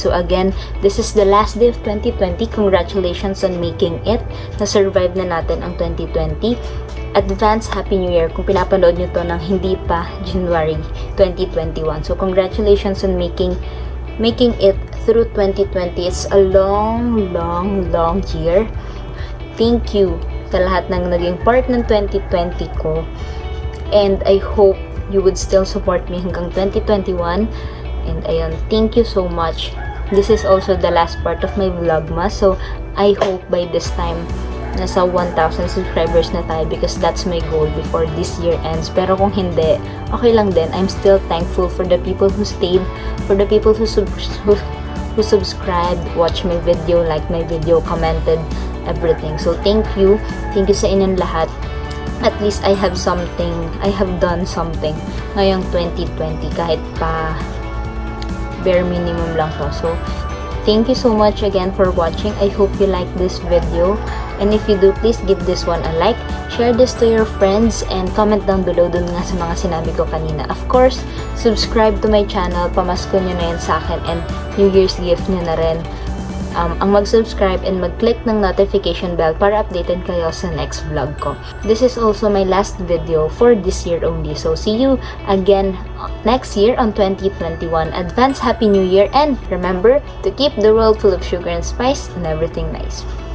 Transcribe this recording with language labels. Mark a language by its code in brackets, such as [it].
[en] So again, this is the last day of 2020. Congratulations on making it. [tl] Na-survive na natin ang 2020. Advance Happy New Year kung pinapanood nyo to ng hindi pa January 2021. [en] So, congratulations on making it through 2020. It's a long year. [tl] Thank you sa lahat ng naging part ng 2020 ko. [en] And I hope you would still support me hanggang 2021. And ayun, thank you so much. This is also the last part of my VlogMas. So, I hope by this time nasa 1,000 subscribers na tayo, because that's my goal before this year ends. [tl] Pero kung hindi, okay lang din. [en] I'm still thankful for the people who stayed, for the people who subscribed, watched my video, liked my video, commented, everything. So thank you [tl] sa inyong lahat. [en] At least I have done something ngayong 2020, [tl] kahit pa bare minimum lang to. [en] So thank you so much again for watching. I hope you like this video. And if you do, please give this one a like, share this to your friends, and comment down below [tl] dun nga sa mga sinabi ko kanina. [en] Of course, subscribe to my channel, [tl] pamasko nyo na yan sa akin, [en] and New Year's gift [tl] nyo na rin. Ang mag-subscribe and mag-click ng notification bell para updated kayo sa next vlog ko. [en] This is also my last video for this year only. So, see you again next year on 2021. Advance Happy New Year, and remember to keep the world full of sugar and spice and everything nice.